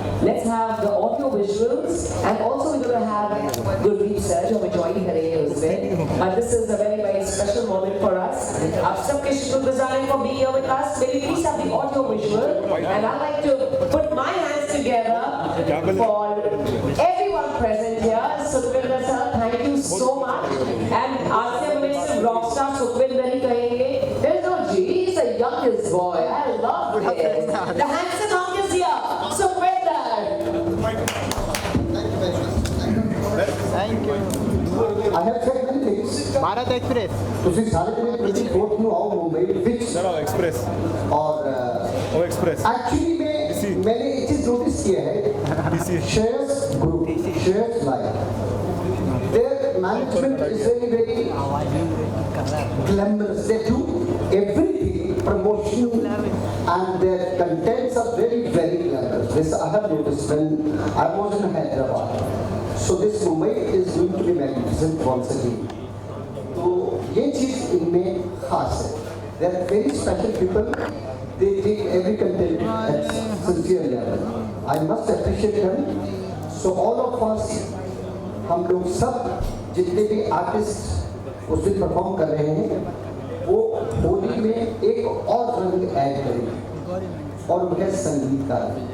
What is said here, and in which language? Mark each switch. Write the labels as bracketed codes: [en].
[en] Let's have the audio visuals and also we're going to have good research [hi] और join करेंगे उसमें. [en] But this is a very special moment for us. [hi] आप सबके शुक्रगुजार हैं [en] for being here with us. Maybe please have the audio visual and I'd like to put my hands together for everyone present here. Sukhvinder sir, thank you so much. And [hi] आज से हमें सिर्फ rockstar Sukhvinder ही कहेंगे. [en] There's no G, he's the youngest boy. I love it. The handsome hunk is here. Sukhvinder. Thank you I have said many things. [hi] Bharat express [pa] ਤੁਸੀਂ ਸਾਰੇ ਜਣੇ 24 ਨੂੰ ਆਓ ਮੁੰਬਈ ਵਿੱਚ [hi] चलो एक्सप्रेस और ओ एक्सप्रेस एक्चुअली मैंने एक चीज नोटिस किया है Shreyas Group, Shreyas Live, [en] their management is very glamorous. They do everything, promotion and their contents are very glamorous. This I have noticed when I was in Hyderabad. So this Mumbai is going to be magnificent once again. [hi] तो ये चीज इनमें खास है. [en] They are very special people. They take every content at sincere level. I must appreciate them. So all of us, [hi] हम लोग सब जितने भी आर्टिस्ट उस दिन परफॉर्म कर रहे हैं वो होली में एक और रंग ऐड करेंगे. और उनके संगीतकार।